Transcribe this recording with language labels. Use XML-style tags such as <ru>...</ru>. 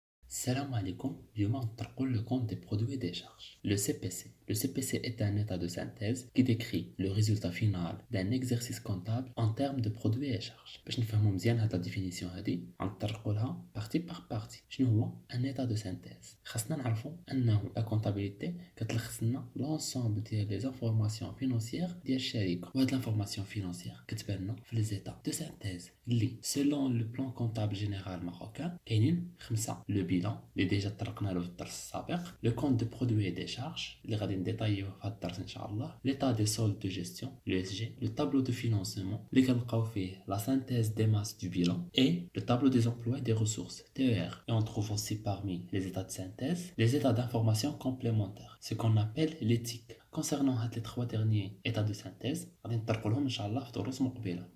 <fr>Salam alaikum,</fr> <ar>اليوم نطرقوا</ar> <fr>le compte des produits et des charges. Le CPC. Le CPC est un état de synthèse qui décrit le résultat final d'un exercice comptable en termes de produits et charges.</fr> <ar>باش نفهموا مزيان هاد la définition هادي غنطرقوا لها</ar> <fr>partie par partie.</fr> <ar>شنو هو un état de synthèse؟ خاصنا نعرفوا انه la comptabilité كتلخص لنا</ar> <fr>l'ensemble ديال les informations financières</fr> <ar>ديال الشركة. وهاد l'information financière كتبان لنا في les états de synthèse اللي</ar> <fr>selon le plan comptable général marocain</fr> <ar>كاينين خمسة.</ar> <fr>Le bilan اللي ديجا طرقنا له في الدرس السابق. Le compte de produits et des charges</fr> <ar>اللي غادي نديطايوه في هاد الدرس</ar> <fr>ان شاء الله. L'état des soldes de gestion le SG. Le tableau de financement</fr> <ar>اللي كنلقاو فيه</ar> <fr>la synthèse des masses du bilan et le tableau des emplois et des ressources TER. Et on trouve aussi parmi les états de synthèse les états d'information complémentaires, ce qu'on appelle l'éthique. Concernant les trois derniers états de synthèse,</fr> <ar>غادي نطرقوا لهم ان شاء الله في دروس مقبله.</ar>